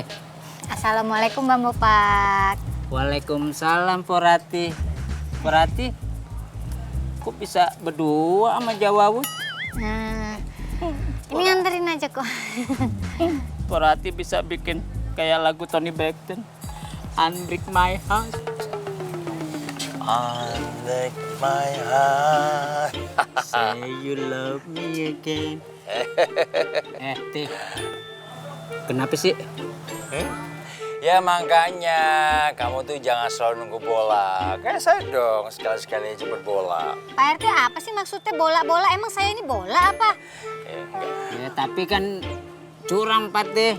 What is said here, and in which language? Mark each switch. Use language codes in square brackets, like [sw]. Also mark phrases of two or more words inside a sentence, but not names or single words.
[id] Assalamualaikum Bang Bopak. Waalaikumsalam, Porati. Porati, kok bisa berdua sama Jawawut? Nah, ini nganterin aja kok. Porati bisa bikin kayak lagu Tony Braxton. [en] Unbreak my heart. Unbreak my heart. Say you love me again. [id] Teh. Kenapa sih? Ya makanya kamu tuh jangan selalu nunggu bola. Kayak saya dong, sekali-sekali jemput bola. Pak RT apa sih maksudnya bola-bola? Emang saya ini bola apa? Ya tapi kan curang Pak Teh.